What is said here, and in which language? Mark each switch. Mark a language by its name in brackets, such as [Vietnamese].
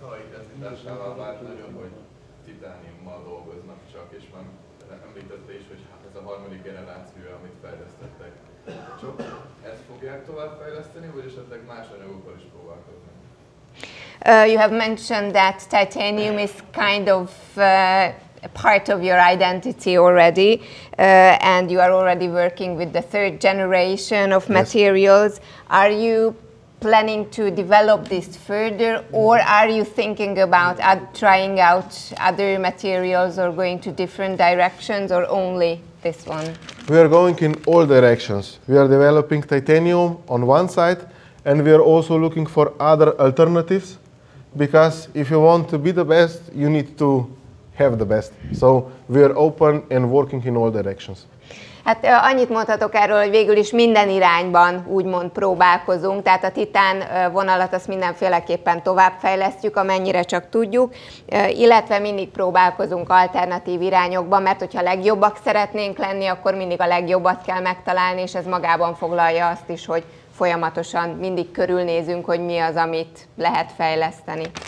[Hungarian] Identitásával vált nagyon, hogy titániummal dolgoznak csak, és már említette is, hogy ez a harmadik generáció, amit fejlesztettek. Csak ezt fogják tovább fejleszteni, vagy esetleg más anyagokkal is próbálkoznak? [English] You have mentioned that titanium is kind of part of your identity already, and you are already working with the third generation of materials. Are you planning to develop this further, or are you thinking about trying out other materials or going to different directions, or only this one? We are going in all directions. We are developing titanium on one side, and we are also looking for other alternatives, because if you want to be the best, you need to have the best. So we are open and working in all directions. [Hungarian] Hát annyit mondhatok erről, hogy végül is minden irányban úgymond próbálkozunk, tehát a titán vonalat azt mindenféleképpen továbbfejlesztjük, amennyire csak tudjuk, illetve mindig próbálkozunk alternatív irányokban, mert hogyha legjobbak szeretnénk lenni, akkor mindig a legjobbat kell megtalálni, és ez magában foglalja azt is, hogy folyamatosan mindig körülnézünk, hogy mi az, amit lehet fejleszteni.